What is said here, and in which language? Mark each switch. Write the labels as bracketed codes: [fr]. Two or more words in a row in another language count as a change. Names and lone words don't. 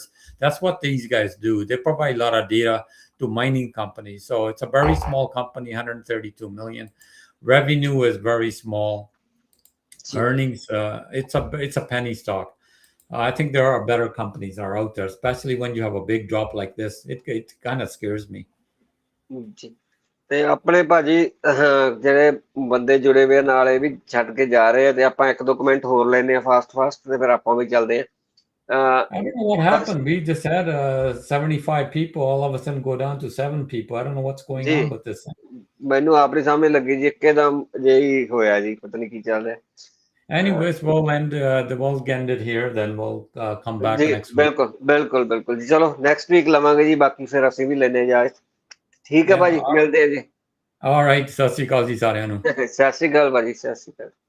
[en] That's what these guys do. They provide a lot of data to mining companies. So it's a very small company, 132 million. Revenue is very small. Earnings, it's a penny stock. I think there are better companies are out there, especially when you have a big drop like this. It kind of scares me. [pa] ਤੇ ਆਪਣੇ ਭਾਜੀ ਜਿਹੜੇ ਬੰਦੇ ਜੁੜੇ ਹੋਏ ਨਾਲ ਇਹ ਵੀ ਛੱਡ ਕੇ ਜਾ ਰਹੇ ਆ, ਤੇ ਆਪਾਂ ਇੱਕ ਦੋ ਕਮੈਂਟ ਹੋਰ ਲੈਨੇ ਆ ਫਾਸਟ ਤੇ ਫਿਰ ਆਪਾਂ ਵੀ ਚੱਲਦੇ ਆ। [en] I don't know what happened. We just had 75 people. All of a sudden go down to 7 people. I don't know what's going on with this thing. [pa] ਮੈਨੂੰ ਆਪਣੀ ਸਾਹਮਣੇ ਲੱਗੀ ਜੀ, ਇੱਕਦਮ ਜਿਹੀ ਹੋਇਆ ਜੀ, ਪਤਾ ਨਹੀਂ ਕੀ ਚੱਲ ਰਿਹਾ। [en] Anyways, we'll end it here. Then we'll come back next week. [pa] ਬਿਲਕੁਲ ਜੀ। ਚਲੋ [en] next week [pa] ਲਵਾਂਗੇ ਜੀ, ਬਾਕੀ ਫਿਰ ਅਸੀਂ ਵੀ ਲੈਨੇ ਜਾ। ਠੀਕ ਹੈ ਭਾਜੀ, ਮਿਲਦੇ ਆ ਜੀ। [en] All right, [pa] ਸਤਿ ਸ਼੍ਰੀ ਅਕਾਲ ਜੀ ਸਾਰਿਆਂ ਨੂੰ। ਸਤਿ ਸ਼੍ਰੀ ਅਕਾਲ ਭਾਜੀ, ਸਤਿ ਸ਼੍ਰੀ ਅਕਾਲ।